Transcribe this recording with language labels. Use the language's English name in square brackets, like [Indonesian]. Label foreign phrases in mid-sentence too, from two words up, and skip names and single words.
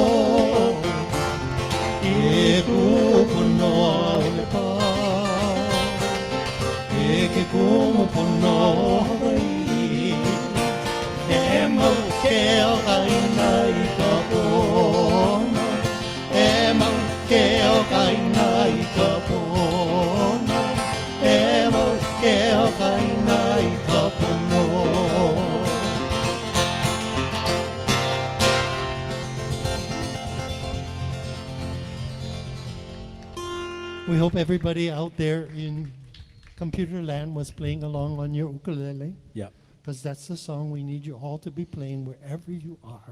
[Hawaiian] E kupono a ole pa E ke kumupono Hawaii E mau ke o kai nai ka pono E mau ke o kai nai ka pono E mau ke o kai nai ka pono [English] We hope everybody out there in computer land was playing along on your ukulele. Yeah. Because that's the song we need you all to be playing wherever you are.